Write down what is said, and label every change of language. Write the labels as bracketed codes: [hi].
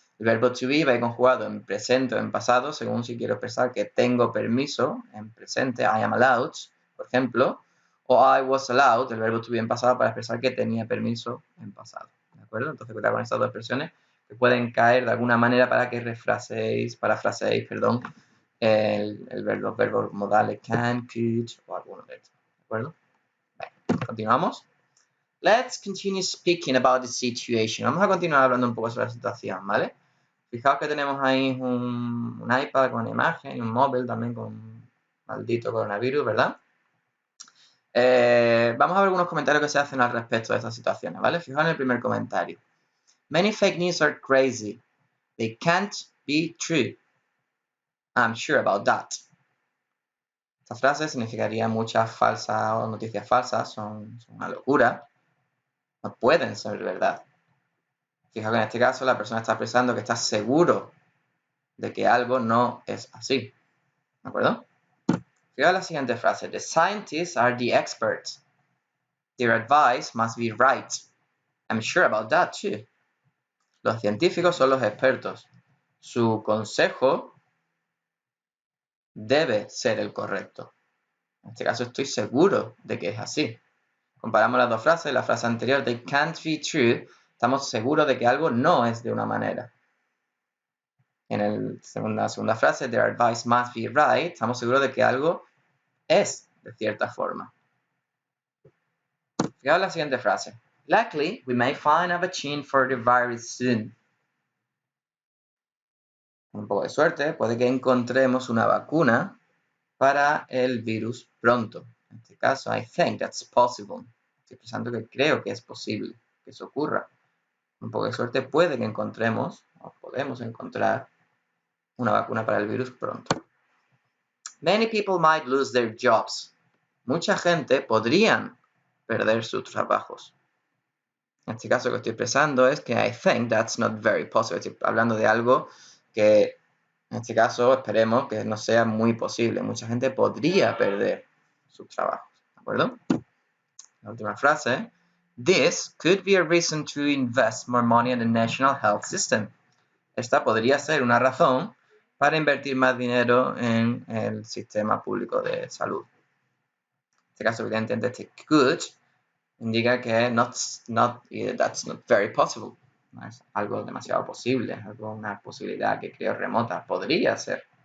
[es] El verbo to be va a ir conjugado en presente o en pasado, según si quiero expresar que tengo permiso en presente, [en] I am allowed, [es] por ejemplo, o [en] I was allowed, [es] el verbo to be en pasado, para expresar que tenía permiso en pasado. ¿De acuerdo? Entonces, cuidado con estas dos expresiones que pueden caer de alguna manera para que parafraseéis, los verbos modales can, could o alguno de estos. ¿De acuerdo? Vale, continuamos. [en] Let's continue speaking about the situation. [es] Vamos a continuar hablando un poco sobre la situación, ¿vale? Fijaos que tenemos ahí un iPad con una imagen y un móvil también con un maldito coronavirus, ¿verdad? Vamos a ver algunos comentarios que se hacen al respecto de estas situaciones, ¿vale? Fijaos en el primer comentario. [en] Many fake news are crazy. They can't be true. I'm sure about that. [es] Esta frase significaría muchas falsas o noticias falsas, son una locura. No pueden ser verdad. Fijaos que en este caso la persona está expresando que está seguro de que algo no es así. ¿De acuerdo? Fijaos la siguiente frase. [en] The scientists are the experts. Their advice must be right. I'm sure about that too. [es] Los científicos son los expertos. Su consejo debe ser el correcto. En este caso estoy seguro de que es así. Comparamos las dos frases. La frase anterior, [en] they can't be true, [es] estamos seguros de que algo no es de una manera. En la segunda frase, [en] their advice must be right, [es] estamos seguros de que algo es de cierta forma. Fijaos la siguiente frase. [en] Likely, we may find a vaccine for the virus soon. [es] Con un poco de suerte, puede que encontremos una vacuna para el virus pronto. En este caso, [en] I think that's possible. [es] Estoy pensando que creo que es posible que eso ocurra. Con un poco de suerte puede que encontremos, o podemos encontrar, una vacuna para el virus pronto. [en] Many people might lose their jobs. [es] Mucha gente podrían perder sus trabajos. En este caso que estoy expresando es que [en] I think that's not very possible. [es] Estoy hablando de algo que en este caso esperemos que no sea muy posible. Mucha gente podría perder sus trabajos. ¿De acuerdo? La última frase. [en] This could be a reason to invest more money in the national health system. [es] Esta podría ser una razón para invertir más dinero en el sistema público de salud. En este caso, evidentemente, este could indica que [en] that's not very possible. [es] No es algo demasiado posible, es una posibilidad que creo remota. Podría ser.